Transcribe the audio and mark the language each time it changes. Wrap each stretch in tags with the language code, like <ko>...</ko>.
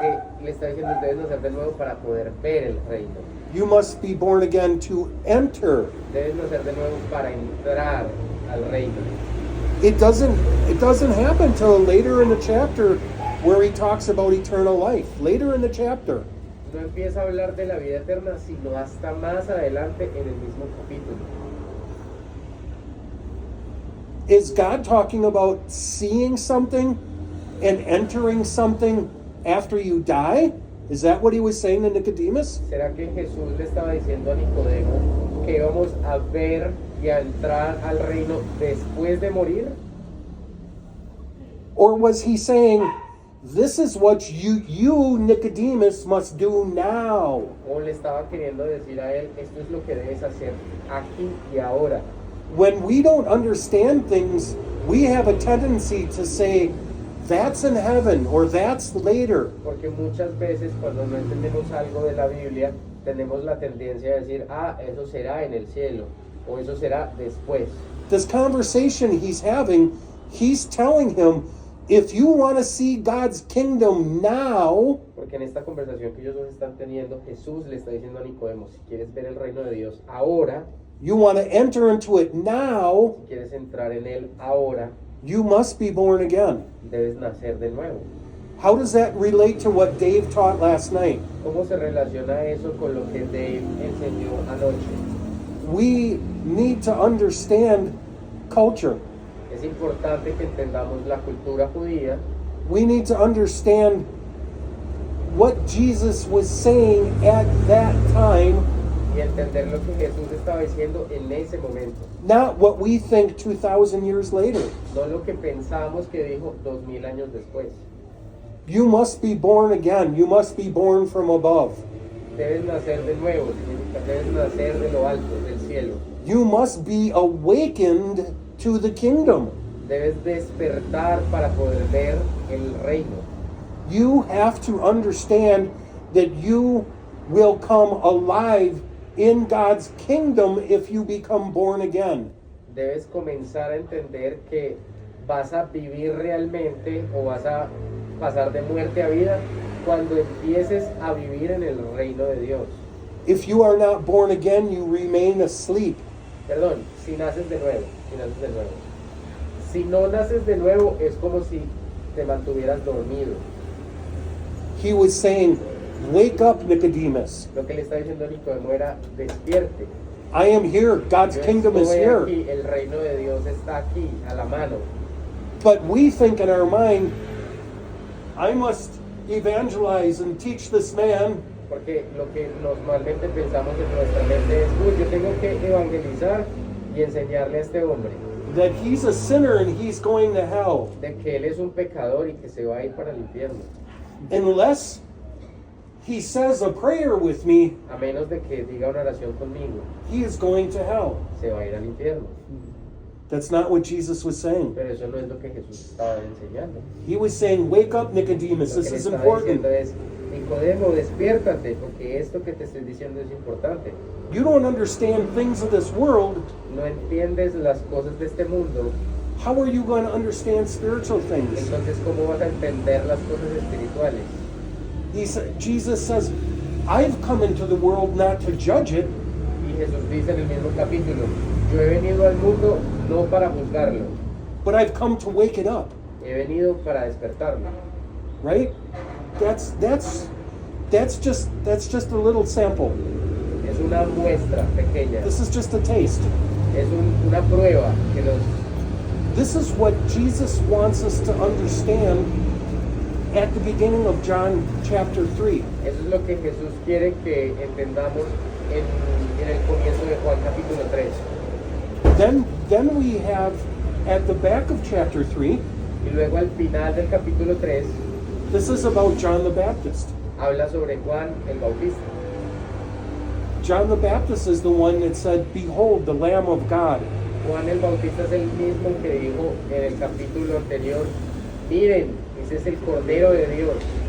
<es>le está diciendo, debes nacer de nuevo para poder ver el reino.</es> <en>You must be born again to enter.</en> <es>Debes nacer de nuevo para entrar al reino.</es> <en>It doesn't happen till later in the chapter where he talks about eternal life. Later in the chapter.</en> <es>No empieza a hablar de la vida eterna, sino hasta más adelante en el mismo capítulo.</es> <en>Is God talking about seeing something and entering something after you die? Is that what he was saying to Nicodemus?</en> <es>¿Será que Jesús le estaba diciendo a Nicodemo que íbamos a ver y a entrar al reino después de morir?</es> <en>Or was he saying, this is what you Nicodemus, must do now?</en> <es>¿O le estaba queriendo decir a él, esto es lo que debes hacer aquí y ahora?</es> <en>When we don't understand things, we have a tendency to say, that's in heaven or that's later.</en> <es>Porque muchas veces cuando no entendemos algo de la Biblia, tenemos la tendencia a decir, eso será en el cielo, o eso será después.</es> <en>This conversation he's having, he's telling him, if you want to see God's kingdom now,</en> <es>Porque en esta conversación que ellos dos están teniendo, Jesús le está diciendo a Nicodemo, si quieres ver el reino de Dios ahora,</es> <en>you want to enter into it now,</en> <es>si quieres entrar en él ahora,</es> <en>you must be born again.</en> <es>debes nacer de nuevo.</es> <en>How does that relate to what Dave taught last night?</en> <es>¿Cómo se relaciona eso con lo que Dave enseñó anoche?</es> <en>We need to understand culture.</en> <es>Es importante que entendamos la cultura judía.</es> <en>We need to understand what Jesus was saying at that time,</en> <es>Y entender lo que Jesús estaba diciendo en ese momento.</es> <en>not what we think 2,000 years later.</en> <es>No lo que pensamos que dijo 2000 años después.</es> <en>You must be born again. You must be born from above.</en> <es>Debes nacer de nuevo, significa debes nacer de lo alto, del cielo.</es> <en>You must be awakened to the kingdom.</en> <es>Debes despertar para poder ver el reino.</es> <en>You have to understand that you will come alive in God's kingdom if you become born again.</en> <es>Debes comenzar a entender que vas a vivir realmente o vas a pasar de muerte a vida cuando empieces a vivir en el reino de Dios.</es> <en>If you are not born again, you remain asleep.</en> <es>Perdón, si naces de nuevo, si naces de nuevo. Si no naces de nuevo es como si te mantuvieras dormido.</es> <en>He was saying, wake up, Nicodemus.</en> <es>Lo que le está diciendo Nicodemo era, despierte.</es> <en>I am here. God's</en> <es>Yo</es> <en>kingdom is</en> <es>estoy</es> <en>here.</en> <es>aquí, el reino de Dios está aquí, a la mano.</es> <en>But we think in our mind, I must evangelize and teach this man.</en> <es>Porque lo que normalmente pensamos en nuestra mente es, yo tengo que evangelizar y enseñarle a este hombre</es> <en>That he's a sinner and he's going to hell.</en> <es>de que él es un pecador y que se va a ir para el infierno.</es> <en>Unless he says a prayer with me,</en> <es>A menos de que diga una oración conmigo,</es> <en>he is going to hell.</en> <es>se va a ir al infierno.</es> <en>That's not what Jesus was saying.</en> <es>Pero eso no es lo que Jesús estaba enseñando.</es> <en>He was saying, wake up, Nicodemus.</en> <es>Lo</es> <en>This</en> <es>que le</es> <en>is</en> <es>estaba</es> <en>important.</en> <es>diciendo es, Nicodemo, despiértate, porque esto que te estoy diciendo es importante.</es> <en>You don't understand things of this world.</en> <es>No entiendes las cosas de este mundo,</es> <en>How are you going to understand spiritual things?</en> <es>entonces ¿cómo vas a entender las cosas espirituales?</es> <en>Jesus says, I've come into the world not to judge it,</en> <es>Y Jesús dice en el mismo capítulo, yo he venido al mundo no para juzgarlo,</es> <en>but I've come to wake it up.</en> <es>he venido para despertarlo.</es> <en>Right? That's just a little sample.</en> <es>Es una muestra pequeña,</es> <en>This is just a taste.</en> <es>es una prueba que nos...</es> <en>This is what Jesus wants us to understand at the beginning of John chapter 3.</en> <es>Eso es lo que Jesús quiere que entendamos en el comienzo de Juan capítulo 3.</es> <en>Then we have at the back of chapter 3,</en> <es>Y luego al final del capítulo 3</es> <en>this is about John the Baptist.</en> <es>habla sobre Juan el Bautista.</es> <en>John the Baptist is the one that said, behold, the Lamb of God.</en> <es>Juan el Bautista es el mismo que dijo en el capítulo anterior, miren, ese es el Cordero de Dios.</es>